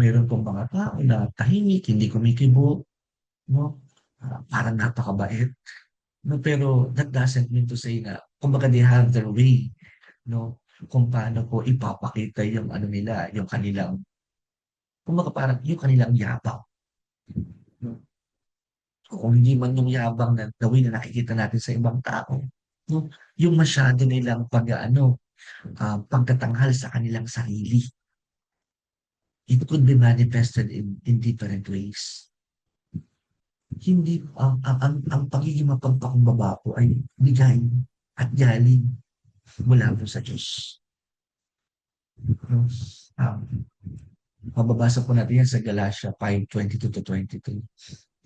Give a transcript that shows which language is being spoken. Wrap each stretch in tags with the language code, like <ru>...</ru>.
<tl>Meron pong mga tao na tahimik, hindi kumikibo, no? Parang napakabait.</tl> <en>No,</en> <tl>pero</tl> <en>that doesn't mean to say</en> <tl>na, kumbaga</tl> <en>they have their way, no?</en> <tl>Kung paano po ipapakita yung nila, yung kanilang, kumbaga parang yung kanilang yabang. No? Kung hindi man yung yabang na gawin na nakikita natin sa ibang tao, no? Yung masyado nilang pagtatanghal sa kanilang sarili.</tl> <en>It could be manifested in different ways.</en> <tl>Hindi ang pagiging mapagpakumbaba po ay bigay at galing mula po sa Diyos. No? Mababasa po natin yan sa Galatia 5:22-23.</tl>